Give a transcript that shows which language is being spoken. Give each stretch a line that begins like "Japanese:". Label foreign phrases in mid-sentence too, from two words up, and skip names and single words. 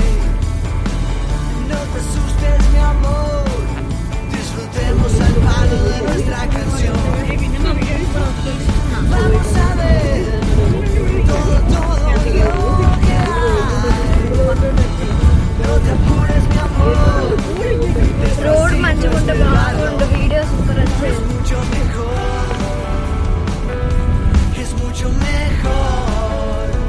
Spanish: No te asustes, mi amor. Disfrutemos al palo de nuestra canción. Vamos a ver todo lo que hay. No te apures, mi amor.
Telugu: రోడ్ మంచిగా ఉంటే బాగుండు,
English: video super
Telugu: వచ్చాయి.
Spanish: Es mucho mejor. Es mucho mejor.